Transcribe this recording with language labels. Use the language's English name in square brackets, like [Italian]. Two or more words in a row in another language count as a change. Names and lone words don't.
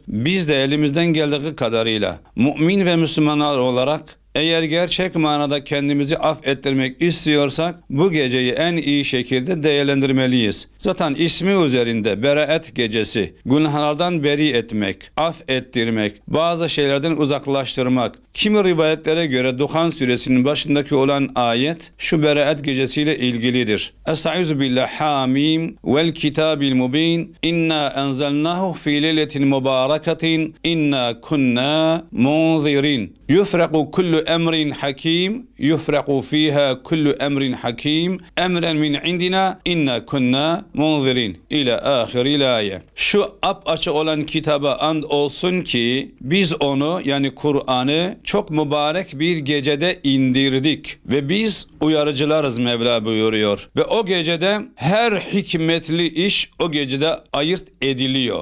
[Turkish] Biz de elimizden geldiği kadarıyla mümin ve Müslümanlar olarak eğer gerçek manada kendimizi affettirmek istiyorsak bu geceyi en iyi şekilde değerlendirmeliyiz. Zaten ismi üzerinde Berat gecesi, günahlardan beri etmek, affettirmek, bazı şeylerden uzaklaştırmak. Kimi rivayetlere göre Duhan suresinin başındaki olan ayet şu Berat gecesiyle ilgilidir. [Arabic] أستعيذ بالله حم والكتاب المبين إنا أنزلناه في ليلة مباركة إنا كنا منذرين. يفرق كل أمر حكيم يفرق فيها كل أمر حكيم أمرا من عندنا إنا كنا منذرين. إلى آخر الآية. [Turkish] Şu apaçık olan kitaba and olsun ki biz onu yani Kur'an'ı çok mübarek bir gecede indirdik ve biz uyarıcılarız Mevla buyuruyor. Ve o gecede her hikmetli iş o gecede ayırt ediliyor.